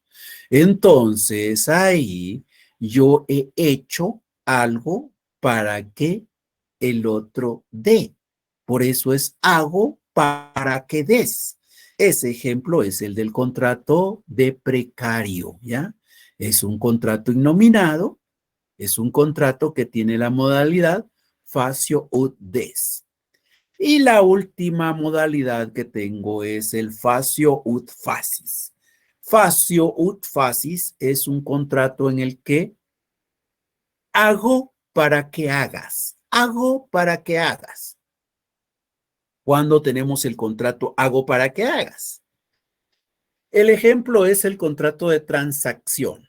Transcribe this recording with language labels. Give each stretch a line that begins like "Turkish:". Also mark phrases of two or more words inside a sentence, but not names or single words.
Spanish: Entonces, ahí yo he hecho algo para que el otro dé. Por eso es hago para que des. Ese ejemplo es el del contrato de precario, ¿ya? Es un contrato innominado, es un contrato que tiene la modalidad
Latin: facio ut des.
Spanish: Y la última modalidad que tengo es el
Latin: facio ut facis. Facio ut facis
Spanish: es un contrato en el que hago para que hagas. Hago para que hagas. Cuando tenemos el contrato hago para que hagas. El ejemplo es el contrato de transacción.